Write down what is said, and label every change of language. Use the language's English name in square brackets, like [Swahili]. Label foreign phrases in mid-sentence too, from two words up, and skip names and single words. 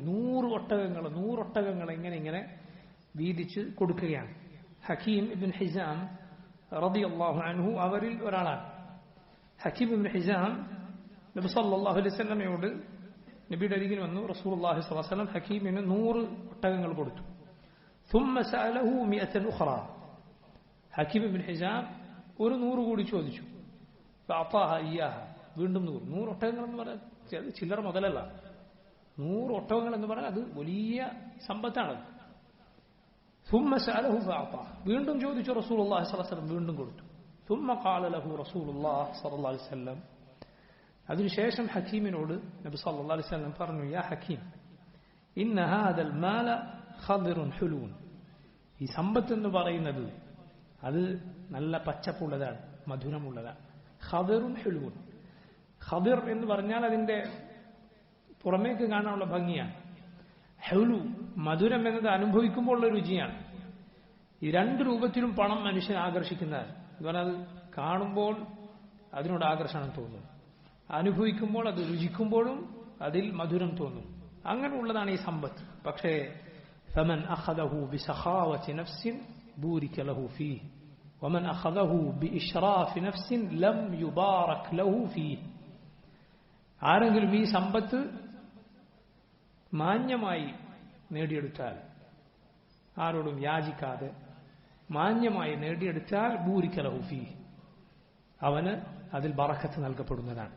[Malayalam] 100 ഒട്ടകങ്ങൾ ഇങ്ങനെ വീതിച്ച് കൊടുക്കുകയാണ്. ഹക്കീം ഇബ്നു ഹിസാം [Arabic] رضي الله عنه [Malayalam] അവരിൽ ഒരാളാണ്. ഹക്കീം ഇബ്നു ഹിസാം നബി [Arabic] صلى الله عليه وسلم [Malayalam] നബിയുടെ അരികിൽ വന്നു. [Arabic] رسول الله صلى الله عليه وسلم [Malayalam] ഹക്കീമിന് 100 ഒട്ടകങ്ങൾ കൊടുത്തു. [Arabic] ثم سأله 100 أخرى. [Malayalam] ഹക്കീം ഇബ്നു ഹിസാം ഒരു 100 കൂടി ചോദിച്ചു. [Arabic] فأعطاها إياها. [Malayalam] വീണ്ടും 100 ഒട്ടകങ്ങൾ എന്ന് പറഞ്ഞാൽ ചില്ലറ മുതലല്ല. 100 ഒട്ടകങ്ങൾ എന്ന് പറഞ്ഞാൽ അത് വലിയ സമ്പത്താണ്. [Arabic] ثم سأله فأعطاه. [Malayalam] വീണ്ടും ചോദിച്ചു. [Arabic] رسول الله صلى الله عليه وسلم [Malayalam] വീണ്ടും കൊടുത്തു. [Arabic] ثم قال له رسول الله صلى الله عليه وسلم. [Malayalam] അതിനുശേഷം ഹക്കീമിനോട് നബി [Arabic] صلى الله عليه وسلم [Malayalam] പറഞ്ഞു, [Arabic] يا حكيم إن هذا المال خضر حلون. [Malayalam] ഈ സമ്പത്ത് എന്ന് പറയുന്നത് അത് നല്ല പച്ചപ്പുള്ളതാണ്, മധുരമുള്ളതാണ്. [Arabic] خضر حلو. [Malayalam] ഖദർ എന്ന് പറഞ്ഞാൽ അതിന്റെ പുറമേക്ക് കാണാനുള്ള ഭംഗിയാണ്. ഹുലു മധുരം എന്നത് അനുഭവിക്കുമ്പോൾ ഉള്ള രുചിയാണ്. ഈ രണ്ട് രൂപത്തിലും പണം മനുഷ്യനെ ആകർഷിക്കുന്നതാണ്. എന്ന് പറഞ്ഞാൽ അത് കാണുമ്പോൾ അതിനോട് ആകർഷണം തോന്നും, അനുഭവിക്കുമ്പോൾ അത് രുചിക്കുമ്പോഴും അതിൽ മധുരം തോന്നും. അങ്ങനെയുള്ളതാണ് ഈ സമ്പത്ത്. [Arabic] പക്ഷേ فمن أخذه بسخاوة نفس بورك له فيه ومن أخذه بإشراف نفس لم يبارك له فيه. [Malayalam] ആരെങ്കിലും ഈ സമ്പത്ത് മാന്യമായി നേടിയെടുത്താൽ, ആരോടും യാചിക്കാതെ മാന്യമായി നേടിയെടുത്താൽ [Arabic] بورك له فيه, [Malayalam] അവന് അതിൽ ബറക്കത്ത് നൽകപ്പെടുന്നതാണ്.